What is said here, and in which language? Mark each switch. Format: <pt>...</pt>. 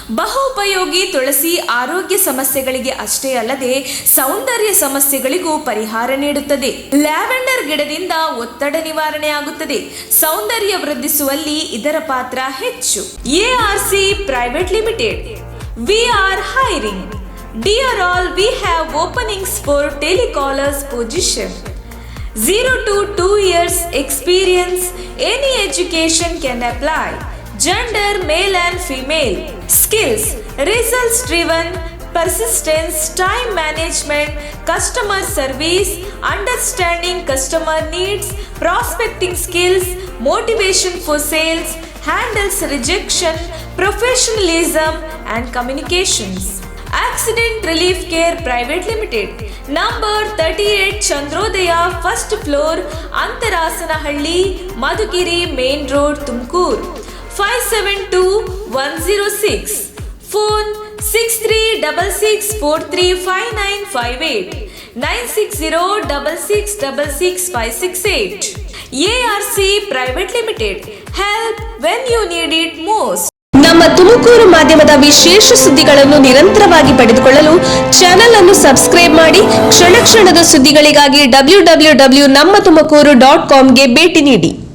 <kn>ಬಹುಪಯೋಗಿ ತುಳಸಿ ಆರೋಗ್ಯ ಸಮಸ್ಯೆಗಳಿಗೆ ಅಷ್ಟೇ ಅಲ್ಲದೆ ಸೌಂದರ್ಯ ಸಮಸ್ಯೆಗಳಿಗೂ ಪರಿಹಾರ ನೀಡುತ್ತದೆ. ಲ್ಯಾವೆಂಡರ್ ಗಿಡದಿಂದ ಒತ್ತಡ ನಿವಾರಣೆ ಆಗುತ್ತದೆ. ಸೌಂದರ್ಯ ವೃದ್ಧಿಸುವಲ್ಲಿ ಇದರ ಪಾತ್ರ ಹೆಚ್ಚು.</kn> <en>ARC Private Limited. We are hiring. Dear all, we have openings for telecallers position. 0 to 2 years experience. Any education can apply. Gender male and female. Skills results driven, persistence, time management, customer service, understanding customer needs, prospecting skills, motivation for sales, handles rejection, professionalism and communications. Accident Relief Care Private Limited. Number 38 Chandrodaya, first floor, Antarasanahಳ್ಳಿ, Madhugiri Main Road, Tumkur. 572106. Phone 6366435958 96066666568. ARC Private Limited. Help when you need it most.</en> <kn>ನಮ್ಮ ತುಮಕೂರು ಮಾಧ್ಯಮದ ವಿಶೇಷ ಸುದ್ದಿಗಳನ್ನು ನಿರಂತರವಾಗಿ ಪಡೆದುಕೊಳ್ಳಲು channel ಅನ್ನು subscribe ಮಾಡಿ. ಕ್ಷಣ ಕ್ಷಣದ ಸುದ್ದಿಗಳಿಗಾಗಿ www.nammathumakuru.com ಗೆ ಭೇಟಿ ನೀಡಿ.</kn>